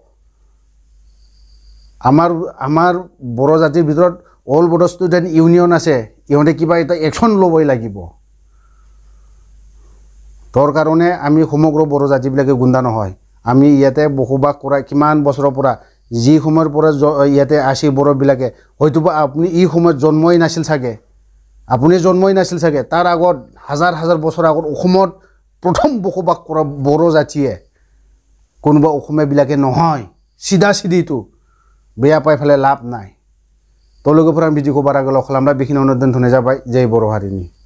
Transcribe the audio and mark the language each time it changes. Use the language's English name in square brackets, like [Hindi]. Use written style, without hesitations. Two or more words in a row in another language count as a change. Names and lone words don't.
[Assamese] আমাৰ বড় জাতিৰ ভিতৰত অল বড়ো ষ্টুডেণ্ট ইউনিয়ন আছে ইহঁতে কিবা এটা একশ্যন ল'বই লাগিব তোৰ কাৰণে আমি সমগ্ৰ বড়ো জাতিবিলাকে গুণ্ডা নহয় আমি ইয়াতে বসবাস কৰা কিমান বছৰৰ পৰা যি সময়ৰ পৰা ইয়াতে আসি বড়োবিলাকে হয়তোবা আপুনি এই সময়ত জন্মই নাছিল চাগে তাৰ আগত হাজাৰ বছৰ আগত অসমত প্ৰথম বসবাস কৰা বড়ো জাতিয়ে কোনোবা অসমীয়াবিলাকে নহয় সিধা সিধিটো বেয়া পাই ফেলে লাভ নাই তোলৈকে পৰা ভিডিঅ'खौ [Bodo] बारा गोलाव खालामला बेखिनियावनो दोनथ'नाय जाबाय जय बर' हारिनि